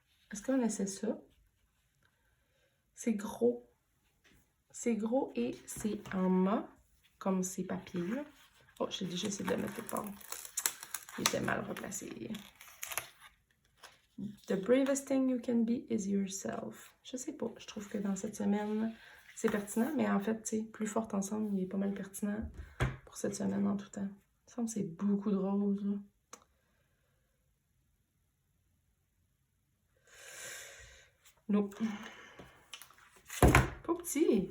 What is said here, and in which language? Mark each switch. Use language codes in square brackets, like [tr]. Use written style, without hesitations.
[fr] Est-ce qu'on essaie ça? C'est gros. C'est gros et c'est en mat, comme ces papiers là. Oh, j'ai déjà essayé de le mettre quelque part. Il était mal replacé. [en] The bravest thing you can be is yourself. [fr] Je sais pas, je trouve que dans cette semaine, c'est pertinent, mais en fait, tu sais, plus forte ensemble, il est pas mal pertinent pour cette semaine en tout temps. Il me semble que c'est beaucoup de rose, là. Non. Pas petit.